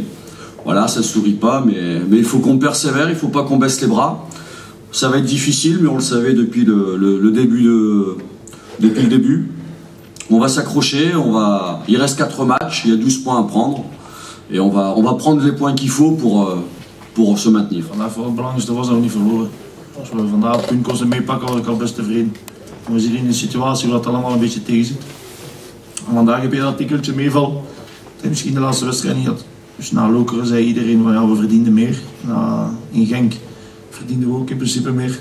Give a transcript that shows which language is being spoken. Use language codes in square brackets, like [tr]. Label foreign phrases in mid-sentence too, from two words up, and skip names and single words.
[fr] Voilà, ça ne sourit pas, mais il faut qu'on persévère, il ne faut pas qu'on baisse les bras. Ça va être difficile, mais on le savait depuis le début. On va s'accrocher, il reste 4 matchs, il y a 12 points à prendre. Et on va prendre les points qu'il faut pour se maintenir. [nl] Vandaag voor het belangrijkste was dat we niet verloren. Als we vandaag het punt konden meepakken, was ik al best tevreden. We zitten in een situatie waar het allemaal een beetje tegen zit. En vandaag heb je dat tikkeltje meeval. Dat hij misschien de laatste wedstrijd niet had. Dus na Lokeren zei iedereen van ja, we verdienden meer. In Genk verdienden we ook in principe meer.